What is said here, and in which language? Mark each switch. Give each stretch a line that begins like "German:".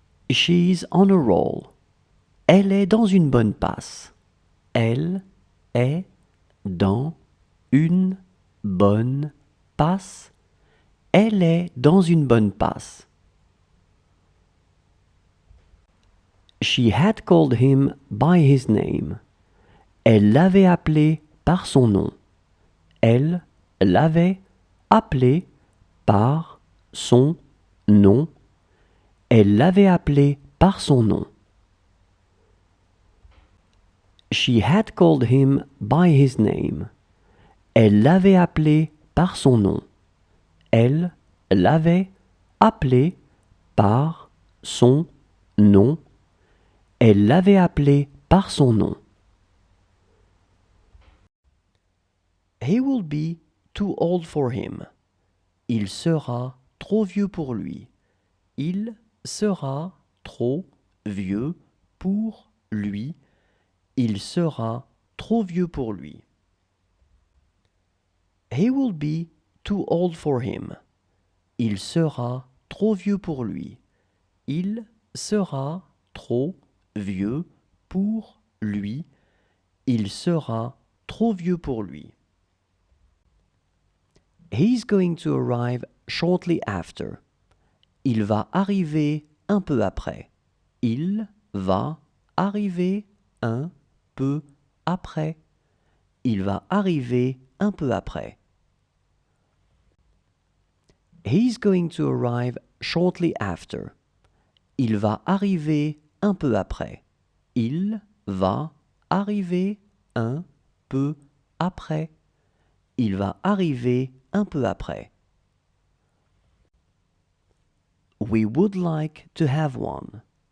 English: She's on a roll.
French: Elle est dans une bonne passe. Elle est dans une bonne passe. Elle est dans une bonne passe.
English: She had called him by his name.
French: Elle l'avait appelé par son nom. Elle l'avait appelé par son nom. Elle l'avait appelé par son nom.
English: She had called him by his name.
French: Elle l'avait appelé par son nom. Elle l'avait appelé par son nom. Elle l'avait appelé par son nom.
English: He will be too old for him.
French: Il sera trop vieux pour lui. Il sera trop vieux pour lui. Il sera trop vieux pour lui.
English: He will be too old for him.
French: Il sera trop vieux pour lui. Il sera trop vieux pour lui. Il sera trop vieux pour lui.
English: He's going to arrive shortly after.
French: Il va arriver un peu après. Il va arriver un peu après. Il va arriver un peu après.
English: He's going to arrive shortly after.
French: Il va arriver un peu après. Il va arriver un peu après. Il va arriver un peu après.
English: We would like to have one.